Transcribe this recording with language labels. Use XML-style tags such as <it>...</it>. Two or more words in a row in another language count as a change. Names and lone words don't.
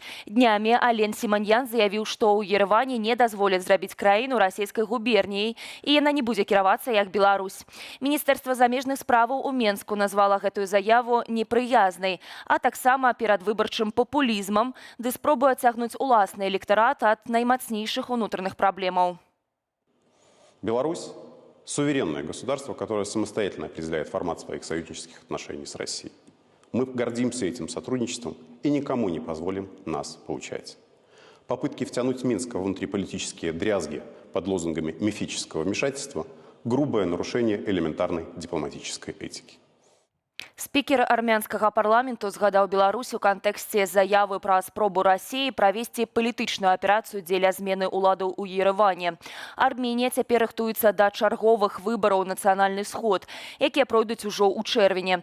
<be>Днямі Ален Сіманьян заявіў, што ў Ерэване не дазволяць зрабіць краіну расійскай губерніяй, і яна не будзе кіравацца як Беларусь. Міністэрства замежных справаў у Менску назвала гэтую заяву непрыязнай, а таксама перадвыбарчым папулізмам, ды спробуе адцягнуць уласны электарат ад наймацнейшых унутраных праблемаў. Беларусь –</be> <ru>суверенное государство, которое самостоятельно определяет формат своих союзнических отношений с Россией. Мы гордимся этим сотрудничеством и никому не позволим нас поучать. Попытки втянуть Минск в внутриполитические дрязги под лозунгами мифического вмешательства – грубое нарушение элементарной дипломатической этики.</ru> <be>Спікер армянскага парламенту згадаў Беларусь у кантэксце заявы пра спробу Расіі правесці палітычную аперацыю дзеля змены ўладаў у Ерэване. Арменія цяпер рыхтуецца да чарговых выбараў нацыянальны сход, якія пройдуць ужо ў чэрвені.</be>